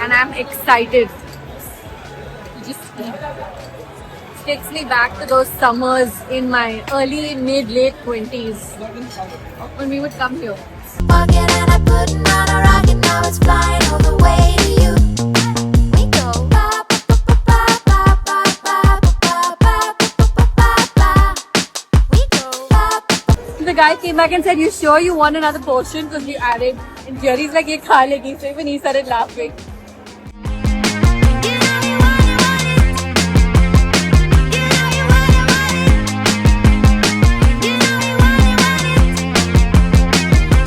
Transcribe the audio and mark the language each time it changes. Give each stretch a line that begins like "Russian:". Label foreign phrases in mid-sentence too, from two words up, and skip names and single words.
English: and I'm excited to just eat. Takes me back to those summers in my early, mid, late 20s when we would come here. Walking and I putting on a rocket, now it's flying all the way to you. We go ba ba ba ba ba ba ba ba ba ba. We go ba. The guy came back and said, "You sure you want another portion?" Because we added. And Jerry's like,
Hindi: "ये खा लेगी."
English: So even he started laughing. You know you want it. You know you want it. You know you want it.